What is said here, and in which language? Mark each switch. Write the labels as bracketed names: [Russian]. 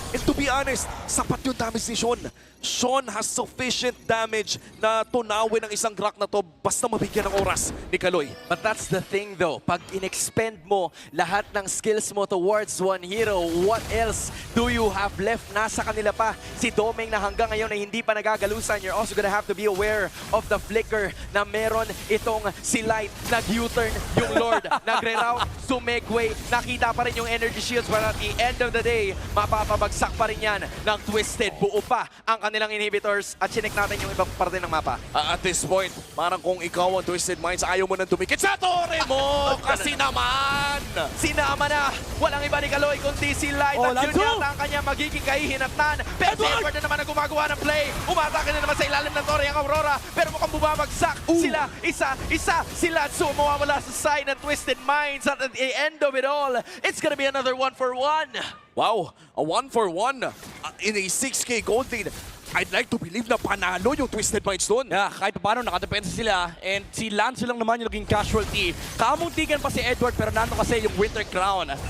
[English] And to be honest, [Filipino] sapat yung damage ni Sean. [English] Sean has sufficient damage [Filipino] na tunawin ang isang Grak na to basta mabigyan ng oras ni Kaloy. [English] But that's the thing though, [Filipino] pag in-expend mo lahat ng skills mo [English] towards one hero, what else do you have left? [Filipino] Nasa kanila pa si Doming na hanggang ngayon ay hindi pa nagagalusan. [English] You're also gonna have to be aware of the flicker [Filipino] na meron itong si Light. Nag-U-turn yung Lord, nagre-route, sumegway, nakita pa rin yung energy shields, [English] but at the end of the day, [Filipino] mapapabagsak pa rin yan ng Twisted. Buo pa ang kanilang inhibitors at chinek natin yung ibang parte ng mapa. [English] At this point, [Filipino] parang kung ikaw ang Twisted Minds, ayaw mo nang tumikit sa tore mo! Kasi naman! Sinama na! Walang iba ni Kaloy kundi si Light at yun yata ang kanya magiging kahihinatnan. Pero si Edward na naman ang gumagawa ng play. Umatake na naman sa ilalim ng tore ang Aurora. Pero mukhang bumabagsak sila. Isa sila. So mawawala sa side ng Twisted Minds. [English] At the end of it all, it's gonna be another 1-for-1. Wow, a 1-for-1 in a 6K gold lead. I'd like to believe [Filipino] na panalo yung Twisted Minds doon. Yeah, kahit paano nakadepensa sila and si Lance lang naman yung naging casualty. Kamuntikan pa si Edward pero nando kasi yung Winter Crown.